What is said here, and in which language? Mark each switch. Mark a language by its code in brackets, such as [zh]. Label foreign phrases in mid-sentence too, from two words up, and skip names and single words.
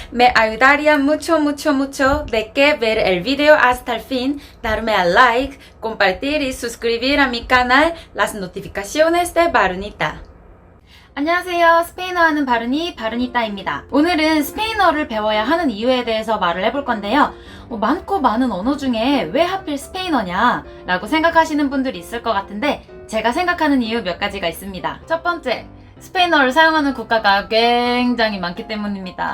[es] Me ayudaría mucho, mucho, mucho de que ver el video hasta el fin, darme al like, compartir y suscribir a mi canal, las notificaciones de Barunita. [ko] 안녕하세요. 스페인어 하는 바르니따입니다. 오늘은 스페인어를 배워야 하는 이유에 대해서 말을 해볼 건데요. 많고 많은 언어 중에 왜 하필 스페인어냐 라고 생각하시는 분들이 있을 것 같은데 제가 생각하는 이유 몇 가지가 있습니다. 첫 번째, 스페인어를 사용하는 국가가 굉장히 많기 때문입니다.